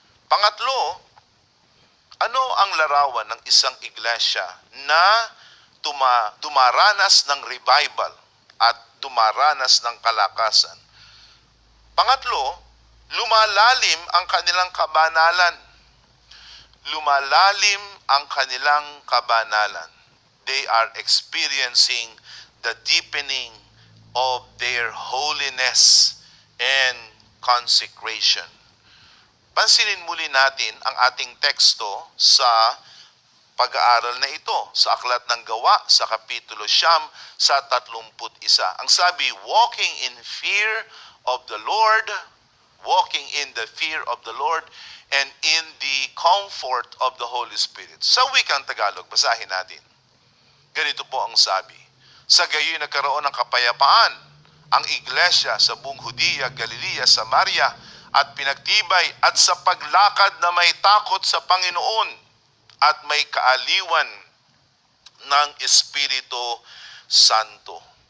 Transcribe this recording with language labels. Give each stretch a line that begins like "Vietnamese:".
Filipino: Pangatlo, ano ang larawan ng isang iglesia na dumaranas ng revival at dumaranas ng kalakasan? Pangatlo, lumalalim ang kanilang kabanalan. Lumalalim ang kanilang kabanalan.
English: They are experiencing the deepening of their holiness and consecration.
Filipino: Pansinin muli natin ang ating teksto sa pag-aaral na ito sa Aklat ng Gawa sa Kapitulo 9 sa 31. Ang sabi,
English: walking in fear of the Lord, walking in the fear of the Lord and in the comfort of the Holy Spirit.
Filipino: Sa wikang Tagalog, basahin natin. Ganito po ang sabi, sa gayoy nagkaroon ng kapayapaan ang iglesia sa buong Hudiya, Galilea, Samaria at pinagtibay at sa paglakad na may takot sa Panginoon at may kaaliwan ng Espiritu Santo.